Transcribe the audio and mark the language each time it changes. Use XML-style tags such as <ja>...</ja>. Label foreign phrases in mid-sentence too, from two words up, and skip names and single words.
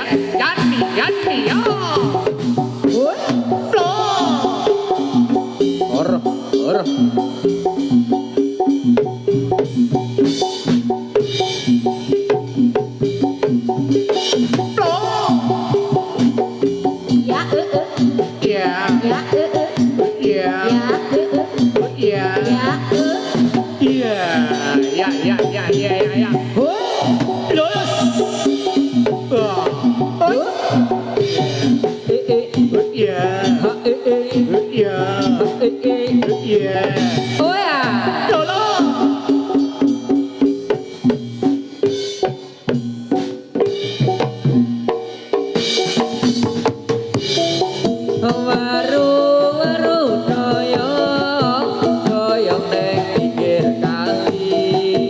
<id>Yani yani ya. Flow. Or. Ya Iya. ya Iya. ya Iya. ya Iya. Ya ya ya ya ya ya. Lulus. Wah. Oh. Iya. Iya. Iya. Oh ya. Lulus.</id> <jv>Waru doyong neng pinggir kali.</jv>